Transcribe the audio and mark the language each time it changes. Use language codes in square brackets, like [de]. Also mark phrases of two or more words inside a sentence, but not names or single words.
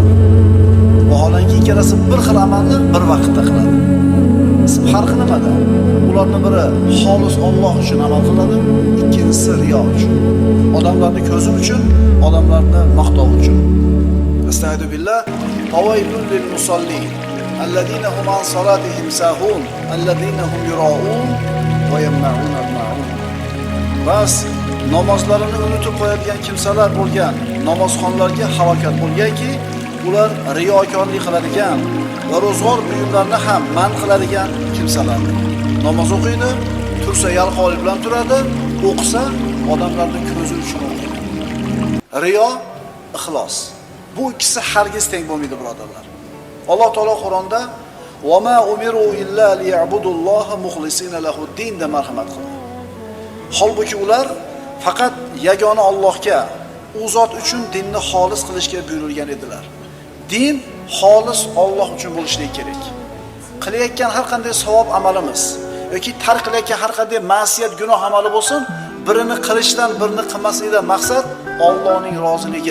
[uz] Vaholanki ikkalasi bir xil amalni bir vaqtda qiladi. Farqi nimada? Ularning biri xolis Alloh uchun amal qiladi, ikkinchisi riyo uchun. Odamlarning ko'zi uchun, odamlarning maqtov uchun. [ar] أستغفر الله. فويل للمصلين الذين هم عن صلاتهم ساهون الذين هم يراءون ويمنعون الماعون. [uz] Bas namozlarini unutib qo'yadigan kimsalar bo'lgan, namozxonlarga halokat bo'lganki, ular riyokorlik qiladigan va ro'zg'or buyumlarini ham man qiladigan kimsalar. Namoz o'qiydi, tursa yalqovlik bilan turadi, o'qisa odamlarning ko'zi uchun o'qiydi. Riyo, ixlos. Bu ikkisi hargiz teng bo'lmaydi, birodarlar. Alloh taolo Qur'onda [ar] "وما أمروا إلا ليعبدوا الله مخلصين له الدين" [uz] deb marhamat qildi. Holbuki ular faqat yagona Allohga, u zot uchun dinni xolis qilishga buyurilgan edilar. Din xolis Alloh uchun bo'lishligi kerak. Qilayotgan har qanday savob amalimiz yoki tark qilayotgan har qanday ma'siyat, gunoh amali bo'lsin, birini qilishdan, birini qilmaslikdan maqsad Allohning roziligi.